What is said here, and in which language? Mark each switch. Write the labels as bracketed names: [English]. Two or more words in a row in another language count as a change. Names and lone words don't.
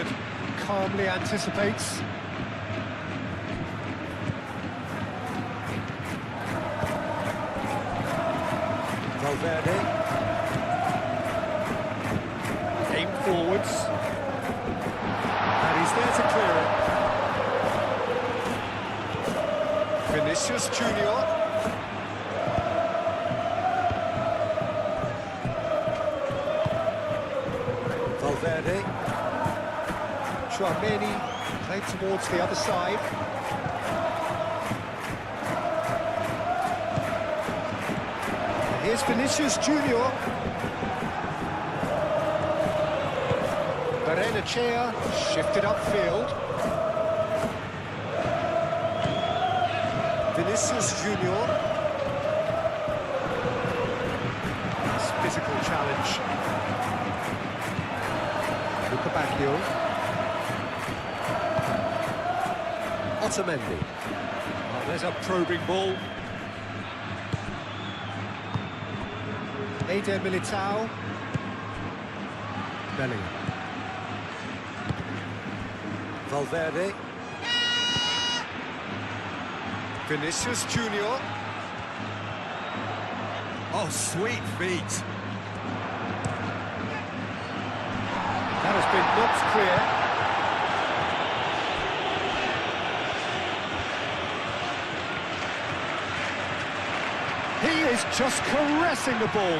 [English] Calmly anticipates. Valverde. Aim forwards. And he's there to clear it. Vinicius Junior. Valverde. Tchouaméni played towards the other side. Here's Vinicius Junior. Barrenechea shifted upfield. Vinicius Junior. Nice physical challenge. Bacchio. Otamendi. Oh, there's a probing ball. Eder Militao. Bellingham. Valverde. Vinicius Junior. Oh, sweet feet. That has been knocked clear. He is just caressing the ball.